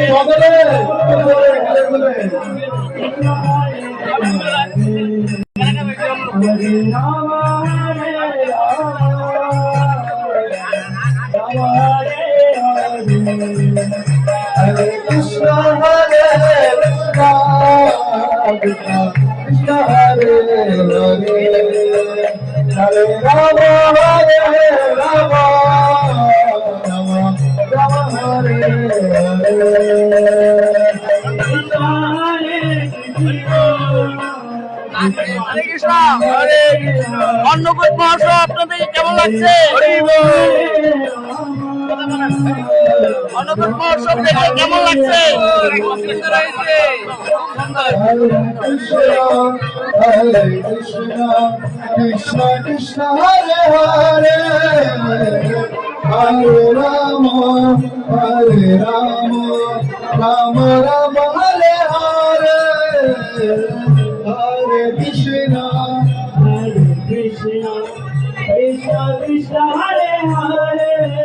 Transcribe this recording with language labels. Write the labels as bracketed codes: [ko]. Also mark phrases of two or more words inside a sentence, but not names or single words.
[sa] Hare Rama, Hare Hare Krishna, Hare Krishna, Krishna Krishna, Hare Hare, Hare Rama, Hare Rama, Rama Rama, Hare [bn] হরে কৃষ্ণ। অন্নকূট মহোৎসব আপনাদের কেমন লাগছে? অন্নকূট মহোৎসব দেখে কেমন লাগছে? [sa] Hare Krishna, Krishna Krishna, Hare Hare, Hare Rama, Hare Rama, Rama Rama, Hare Hare, Hare Krishna, Hare Krishna, Krishna Krishna, Hare Hare,